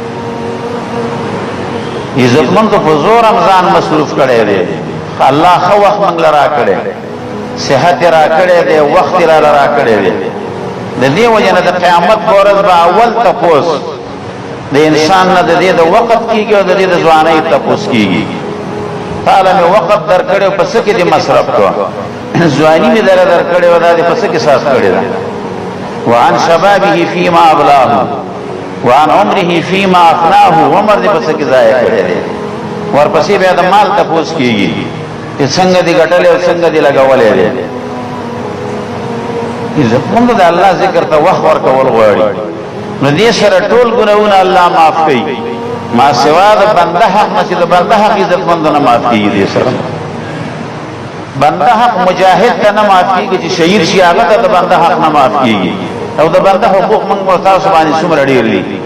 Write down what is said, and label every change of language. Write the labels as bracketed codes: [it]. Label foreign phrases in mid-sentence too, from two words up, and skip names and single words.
[ps] عزتمندو په زور هم ځان مصروف کړی دی الله ښه وخت موږ له راکړی صحت را کړی دی وخت را کړی دی د دې وجه نه د قیامت په ورځ به اول تپوس د انسان نه د دې د وقت کېږي او د دې د ځوانۍ تپوس کېږي تعالی مې وقت در کړی په څه کې دې مصرف کړه ځواني مې در کړی او دا دې په څه کې صرف کړې ده [ar] وعن شبابه فيما ابلاه وعن عمره فيما افناه [ps] عمر دې په څه کې ضایع کړی دی ورپسې بیا د مال تپوس کېږي چې څنګه دې ګټلې او څنګه دې لګولې دی عزتمند د الله ذکر ته وخت ورکول غواړي نو دې سره ټول ګناهونه الله معاف کوي ما سوا د بنده حق نه چې د بنده حق عزتمند نه معاف کیږي دې سره بنده حق مجاهد ته نه معاف کیږي چې شهید شي هغه ته د بنده حق نه معاف کیږي او د بنده حقوق موږ تاسو باندې څومره ډېر دي